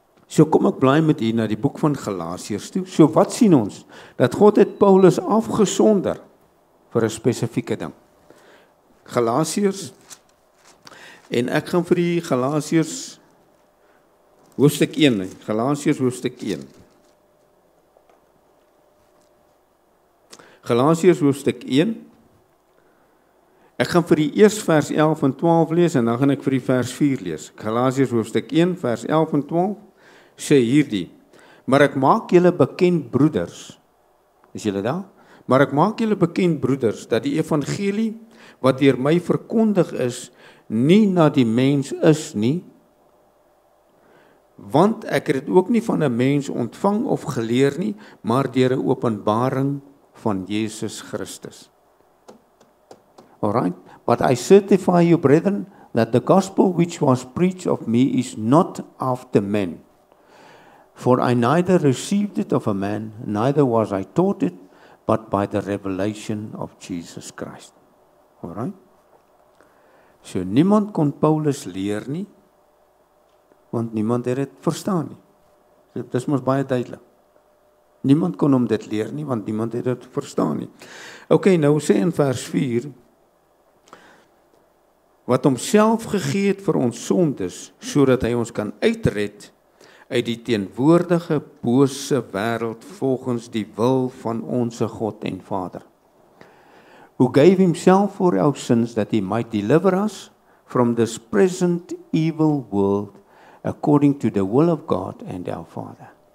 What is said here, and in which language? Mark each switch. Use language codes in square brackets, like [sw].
[af] So kom ek bly met u na die boek van Galasiërs toe. So wat sien ons? Dat God het Paulus afgesonder vir 'n spesifieke ding. Galasiërs, en ek gaan vir die Galasiërs hoofstuk 1, Galasiërs hoofstuk 1. Galasiërs hoofstuk 1. Ek gaan vir die eers vers 11 en 12 lees en dan gaan ek vir die vers 4 lees. Galasiërs hoofstuk 1 vers 11 en 12 sê hierdie: Maar ek maak julle bekend, broeders. Is julle daar? Maar ek maak julle bekend, broeders, dat die evangelie wat deur my verkondig is, nie na die mens is nie, want ek het dit ook nie van 'n mens ontvang of geleer nie, maar deur 'n openbaring van Jesus Christus. [en] Alright, but I certify you, brethren, that the gospel which was preached of me is not after men. For I neither received it of a man, neither was I taught it, but by the revelation of Jesus Christ. [af] Alright? So niemand kon Paulus leer nie, want niemand het dit verstaan nie. Dit is mos baie duidelik. Niemand kon hom dit leer nie, want niemand het dit verstaan nie. Okay, nou sê in vers 4, wat homself gegee het vir ons sondes, sodat hy ons kan uitred uit die teenwoordige bose wêreld volgens die wil van onsse God en Vader. [en] Who gave himself for our sins that he might deliver us from this present evil world according to the will of God and our Father.